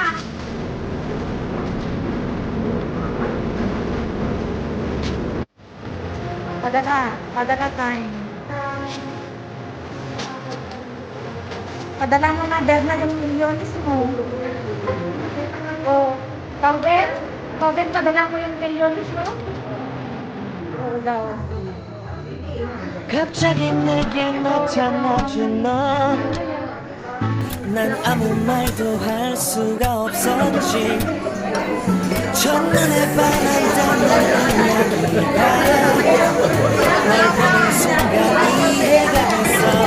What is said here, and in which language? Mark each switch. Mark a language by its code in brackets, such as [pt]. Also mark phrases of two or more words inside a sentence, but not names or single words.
[tl] Padala tayo. Padala mo na, Berna, yung milyones mo. Oh, Calvin, padala mo yung milyones mo? Oo daw. [ko] 갑자기 내게 나타나준 너. 난 아무 말도 할 수가 없었지. 첫눈에 반한다는 이야기가 널 보는 순간 이해가 됐어.